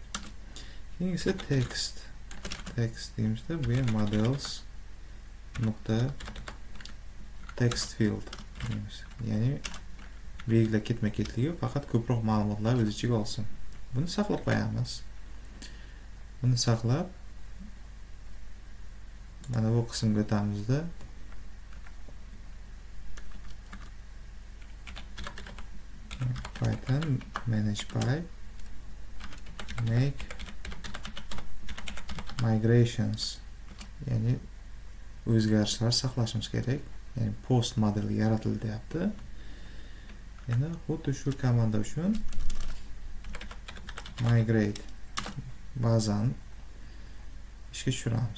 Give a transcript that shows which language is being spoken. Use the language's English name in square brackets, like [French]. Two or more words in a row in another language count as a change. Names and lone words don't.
[Uzbek] Keyin esa text deymizda bu ham models.textfield deymiz. Ya'ni belgilar ketma-ketligi faqat ko'proq ma'lumotlar o'z ichiga olsin. Buni saqlab qo'yamiz. Buni saqlab mana bu qismga o'tamizda Python manage_by [English] make migrations, [Uzbek] ya'ni o'zgarishlar saqlashimiz kerak. Ya'ni post modeli yaratildi deyapti. Endi xuddi shu komanda uchun migrate bazani ishga tushiramiz.